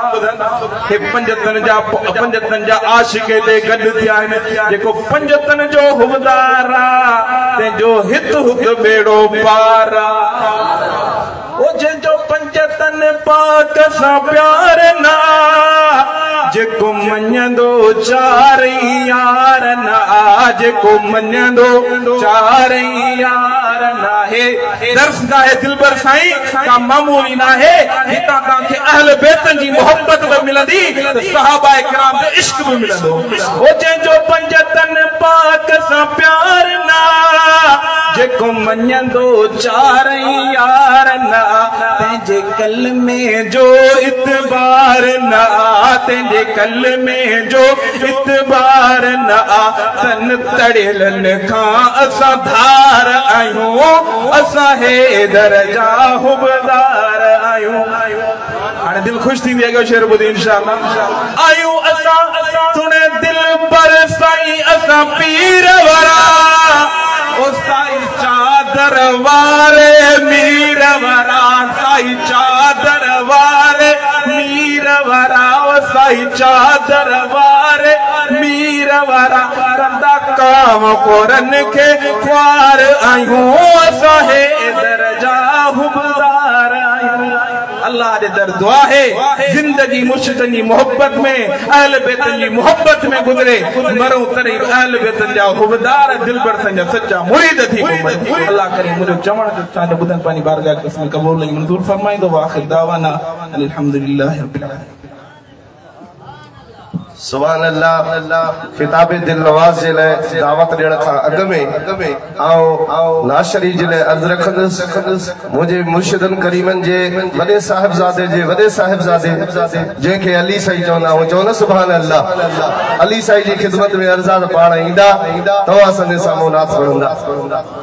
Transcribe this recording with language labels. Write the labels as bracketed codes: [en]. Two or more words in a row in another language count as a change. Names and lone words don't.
[sd] हे पंजतन जा आशिक ते गॾु थिया आहिनि, जेको पंजतन जो हुबदार आहे तंहिंजो हित हुत बेड़ो पार आहे। ओ जंहिंजो पंजतन पाक सां प्यार ना, जेको मञंदो चारि यार ना, जेको मञंदो चारि यार ना। दर्सगाह दिलबर साईं का मामूली ना है, हितां तव्हांखे अहल बैतन जी मोहब्बत भी मिलंदी, सहाबा किराम जो इश्क भी मिलंदो। ओ जंहिंजो पंजतन पाक सां प्यार ना, जेको मञंदो चारि यार ना, तंहिंजे कल में जो इतबार ना, तंहिंजे कल में जो इतबार ना। तन तड़ियलनि खां असां धार आहियूं, असां हैदर जा हुबदार आहियूं। हाणे दिल खुश थी वेंदी, शेर ॿुधी इंशाअल्लाह। आहियूं असां सुणे दिल पर साईं असां पीर वारा, ओ साईं चादर वारे मीर वारा, साईं चादर वारे मीर वारा, ओ साईं चादर वारे मीर वारा। कंदा काम कोरन के ख्वार आहियूं, असां हैदर जा हुबदार आहियूं। अल्लाह जे दर दुआ है जिंदगी मुर्शिदन जी मोहब्बत में, अहल बैतन जी मोहब्बत में गुजरे, मरूं तरी अहल बैतन जा हुबदार दिलबर संजा सच्चा मुरीद थी घुमनि। अल्लाह करे मुझे चवण तव्हांजो ॿुधनि पंहिंजी बारगाह क़िस्म क़बूल ऐं मंज़ूर फरमाईंदो। [ar] آخر دعوانا الحمد لله رب العالمين. سبحان الله. [sd] खिताब दिल नवाज़ जे लाइ दावत ॾियण खां अॻु में आओ नाशरी जे लाइ अर्ज़ रखंदुसि मुंहिंजे मुर्शिदन करीमन जे वॾे साहिबज़ादे जे वॾे साहिबज़ादे जंहिंखे अली साईं चवंदा आहियूं, चवंदा [ar] سبحان الله. [sd] अली साईं जी ख़िदमत में अर्ज़ा त पाण ईंदा, तव्हां असांजे साम्हूं नात पढ़ंदा।